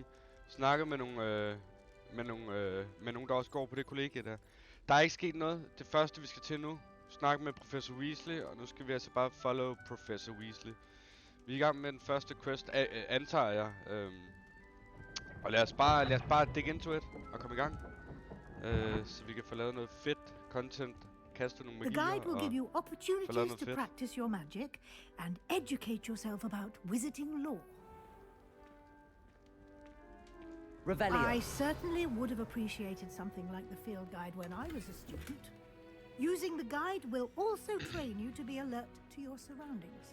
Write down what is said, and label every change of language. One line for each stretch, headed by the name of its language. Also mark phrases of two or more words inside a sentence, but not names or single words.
Danish: Snakket med nogen, der også går på det kollegie der. Der er ikke sket noget. Det første vi skal til nu. Snakke med Professor Weasley. Og nu skal vi altså bare follow Professor Weasley. Vi er i gang med den første quest, antager jeg. Og lad os bare
English: dig into it
Danish: og komme i gang. Så vi kan få lavet noget fedt content, kaste nogle magier.
English: The guide will give you opportunities to practice your magic and educate yourself about wizarding lore. Revelio. I certainly would have appreciated something like the field guide when I was a student. Using the guide will also train you to be alert to your surroundings.